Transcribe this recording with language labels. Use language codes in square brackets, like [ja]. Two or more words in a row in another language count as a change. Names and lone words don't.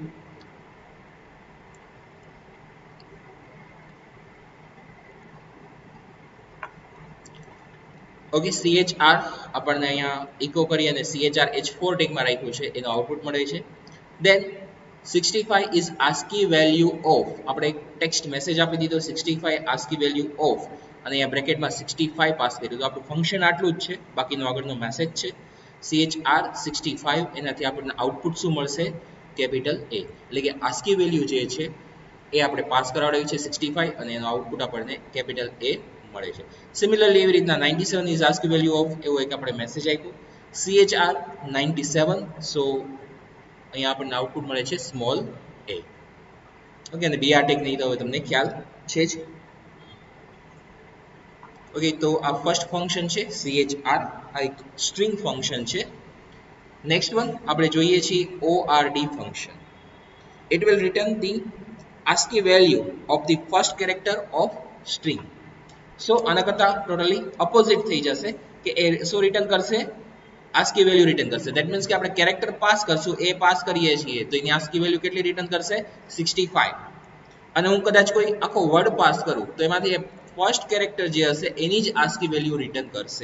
[gu] ઓકે, CHR આપણને અહીંયા ઇકો કરી અને CHR H4 ટેગમાં રાખ્યું છે એનો આઉટપુટ મળે છે. દેન 65 [en] is ASCII value of [gu] આપણે એક ટેક્સ્ટ મેસેજ આપી દીધો 65 [en] ASCII value of [gu] અને અહીંયા બ્રેકેટમાં 65 પાસ કર્યું તો આપણું ફંક્શન આટલું જ છે, બાકીનો આગળનો મેસેજ છે CHR 65. એનાથી આપણને આઉટપુટ શું મળશે, [en] capital A. [gu] એટલે કે [en] ASCII value [gu] જે છે એ આપણે પાસ કરાવડાવી છે 65 અને એનો આઉટપુટ આપણને [en] capital A [gu] મળે છે. સિમિલરલી એવી રીતના 97 [en] is ASCII value of [gu] એવો એક આપણે મેસેજ આપ્યો CHR 97. સો અહીંયા આપણને આઉટપુટ મળે છે [en] small a. [gu] ઓકે, અને BR ટેગ નહીં તો હવે તમને ખ્યાલ છે જ. ઓકે, તો આ [en] first function [gu] છે CHR, આ એક [en] string function [gu] છે. [en] next one [gu] આપણે જોઈએ છીએ ORD ફંક્શન. [en] It will return the ASCII value of the first character of string. [gu] સો આના કરતાં [en] totally opposite [gu] થઈ જશે. કે એ શું રિટર્ન કરશે? [en] ASCII value return [gu] કરશે. [en] that means [gu] કે આપણે કેરેક્ટર પાસ કરશું, એ પાસ કરીએ છીએ તો એની [en] ASCII value [gu] કેટલી રિટર્ન કરશે? 65. અને હું કદાચ કોઈ આખો વર્ડ પાસ કરું તો એમાંથી [en] first character [gu] જે હશે એની જ [en] ASCII value return [gu] કરશે.